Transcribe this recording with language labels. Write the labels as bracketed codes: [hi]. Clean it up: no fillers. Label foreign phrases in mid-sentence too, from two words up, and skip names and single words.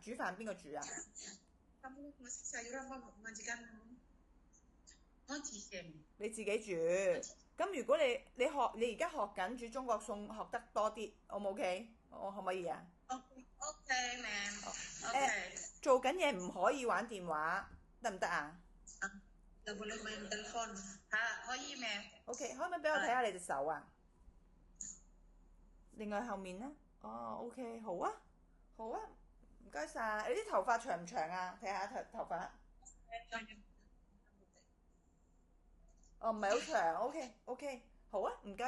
[yue] 煮飯邊個煮啊？你自己煮。咁如果你而家學緊煮中國餸，學得多啲，O 唔 OK？我可唔可以啊 [en] ？OK ma'am。OK。 [yue] 做緊嘢唔可以玩電話，得唔得啊 [id] ？Nggak boleh main telepon。 [yue] 嚇，可以 ma'am。 OK， 可唔可以俾我睇下你隻手啊？另外後面咧，哦 OK， 好啊，好啊，唔該晒。你啲頭髮長唔長啊？睇下頭髮。哦，唔係好長，OK，好啊，唔該晒你。